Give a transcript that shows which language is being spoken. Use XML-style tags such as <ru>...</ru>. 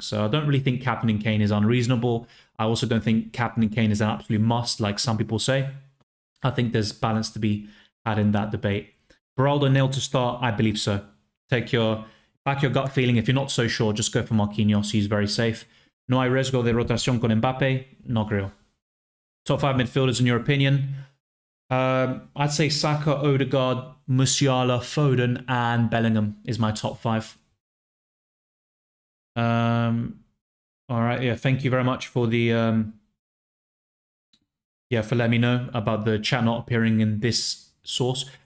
<en>So I don't really think captaining Kane is unreasonable. I also don't think captaining Kane is an absolute must, like some people say. I think there's balance to be had in that debate. Beraldo nailed to start? I believe so. Back your gut feeling. If you're not so sure, just go for Marquinhos. He's very safe.</en> <es>No hay riesgo de rotación con Mbappe? No creo.</es> <en>Top 5 midfielders in your opinion? I'd say Saka, Odegaard, Musiala, Foden, and Bellingham is my top 5. All right, yeah, thank you very much for the for letting me know about the chat not appearing in this source.</en>